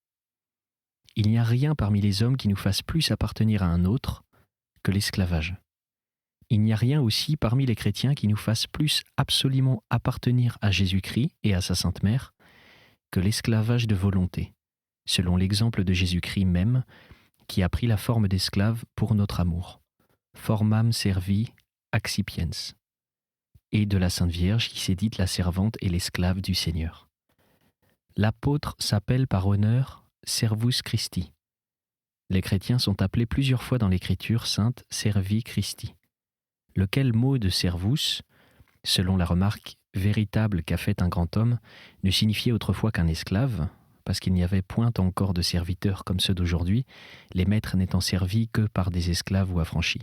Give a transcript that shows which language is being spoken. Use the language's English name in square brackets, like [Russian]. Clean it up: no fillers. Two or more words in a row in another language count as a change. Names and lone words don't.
[French] Il n'y a rien parmi les hommes qui nous fasse plus appartenir à un autre que l'esclavage. Il n'y a rien aussi parmi les chrétiens qui nous fasse plus absolument appartenir à Jésus-Christ et à sa Sainte Mère que l'esclavage de volonté, selon l'exemple de Jésus-Christ même, qui a pris la forme d'esclave pour notre amour, [Latin] formam servi accipiens, [French] et de la Sainte Vierge qui s'est dite la servante et l'esclave du Seigneur. L'apôtre s'appelle par honneur [Latin] Servus Christi. [French] Les chrétiens sont appelés plusieurs fois dans l'Écriture sainte [Latin] Servi Christi, [French] lequel mot de servus, selon la remarque véritable qu'a faite un grand homme, ne signifiait autrefois qu'un esclave, parce qu'il n'y avait point encore de serviteurs comme ceux d'aujourd'hui, les maîtres n'étant servis que par des esclaves ou affranchis.